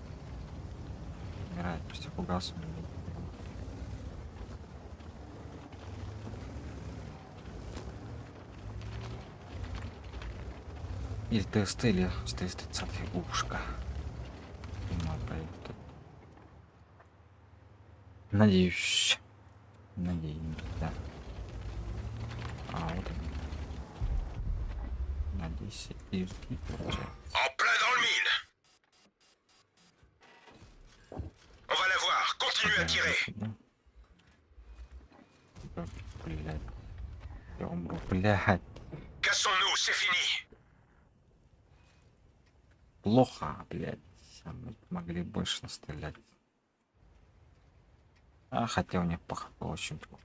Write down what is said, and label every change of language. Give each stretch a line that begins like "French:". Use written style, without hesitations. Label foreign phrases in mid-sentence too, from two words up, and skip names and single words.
Russian: Играть. Пусть пугался. Или ТСТ, или 430 ушка. Надеюсь. Надеюсь, да. А, вот он. Надеюсь, и жди, получается.
French: En plein dans le mille. On va la voir. Continue à tirer.
Russian: Блядь. Я умру, блядь.
French: Cassons-nous, c'est fini.
Russian: Плохо, блядь. Мы могли больше настрелять. А, хотя у них плохо было очень плохо.